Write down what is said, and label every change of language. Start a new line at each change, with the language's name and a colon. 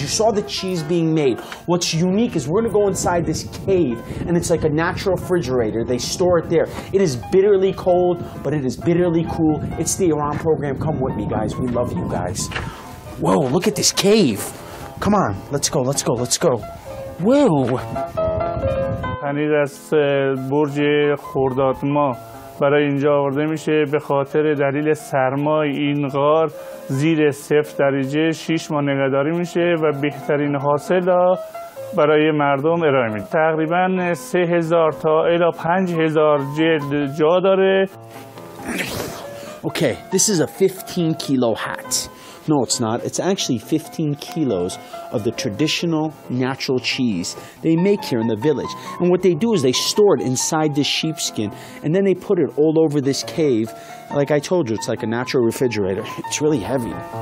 English: You saw the cheese being made. What's unique is we're gonna go inside this cave, and it's like a natural refrigerator. They store it there. It is bitterly cold, but it is bitterly cool. It's the Iran program. Come with me, guys. We love you guys. Whoa, look at this cave. Come on, let's go, let's go, let's go. Whoa.
Persian: پنیر از برج خردادما برای اینجا آورده میشه به خاطر دلیل سرمای این غار زیر 0 درجه 6 ماه نگهداری میشه و بهترین حاصل را برای مردم ارائه میده. تقریبا 3000 تا الی 5000 جلد جا داره.
English: Okay, this is a 15 kilo hat. No, it's not. It's actually 15 kilos of the traditional natural cheese they make here in the village. And what they do is they store it inside this sheepskin, and then they put it all over this cave. Like I told you, it's like a natural refrigerator. It's really heavy.